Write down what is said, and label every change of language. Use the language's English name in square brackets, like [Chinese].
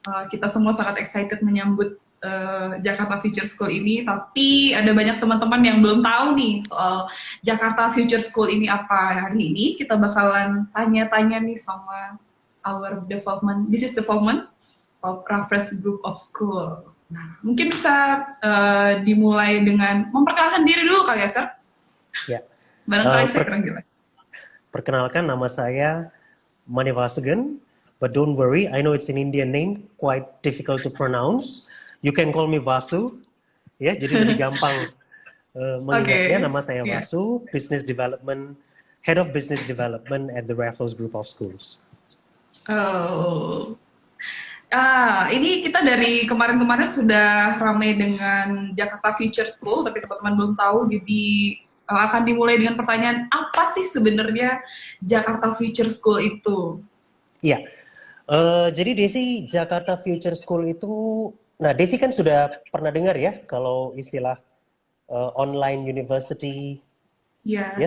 [Indonesian] Kita semua sangat excited menyambut Jakarta Future School ini, tapi ada banyak teman-teman yang belum tahu nih soal Jakarta Future School ini apa. Hari ini kita bakalan tanya-tanya nih sama [English] our development, business development of Raffles Group of School. [Indonesian] Nah, mungkin bisa dimulai dengan memperkenalkan diri dulu kali ya, Sir? Ya, Barangkali saya per- kurang jelas. perkenalkan nama saya [English] Manivasugan, but don't worry, I know it's an Indian name, quite difficult to pronounce. You can call me Vasu, ya, [Indonesian] jadi lebih gampang mengingatnya. Oke, Nama saya ya. [English] Vasu, Business Development, Head of Business Development at the Raffles Group of Schools. Oh. [Indonesian] Ini kita dari kemarin-kemarin sudah ramai dengan Jakarta Future School, tapi teman-teman belum tahu, jadi akan dimulai dengan pertanyaan, apa sih sebenarnya Jakarta Future School itu? Iya, jadi Desi, Jakarta Future School itu, nah Desi kan sudah pernah dengar ya kalau istilah online university, ya